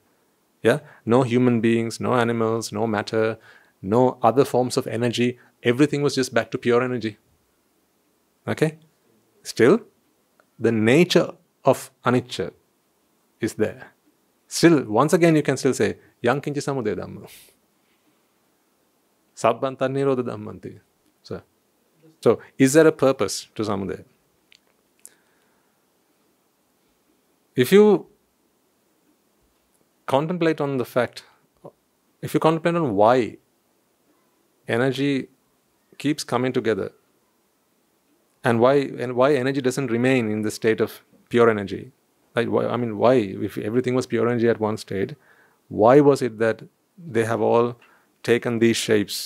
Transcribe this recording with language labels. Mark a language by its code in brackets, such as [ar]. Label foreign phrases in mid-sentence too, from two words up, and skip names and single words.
[en] Yeah, no human beings, no animals, no matter, no other forms of energy. Everything was just back to pure energy. Okay? Still, the nature of anicca is there. Still, once again, you can still say, [pi] yang kinci samudaya dhamma. Sabbantan Niródha Dhammanti. [en] So, is there a purpose to samudaya? If you contemplate on the fact, if you contemplate on why energy keeps coming together, and why energy doesn't remain in the state of pure energy, like why, if everything was pure energy at one state, why was it that they have all taken these shapes?